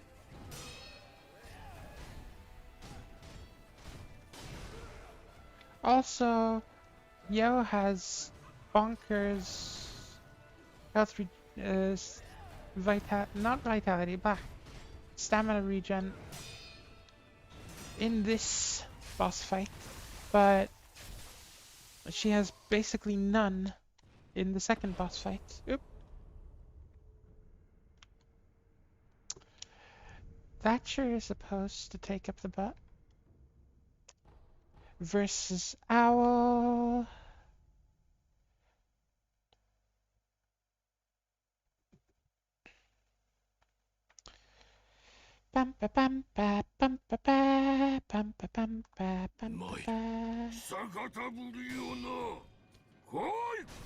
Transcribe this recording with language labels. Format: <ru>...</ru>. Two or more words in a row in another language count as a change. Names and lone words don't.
<en>Also, Yo has bonkers health not vitality, but stamina regen in this boss fight, but she has basically none in the second boss fight. Oop. That sure is supposed to take up the butt. Versus Owl. Bum ba bum ba bum ba ba bum ba bum ba bum ba ba.</en> <ja>久方ぶりよな。来い。</ja>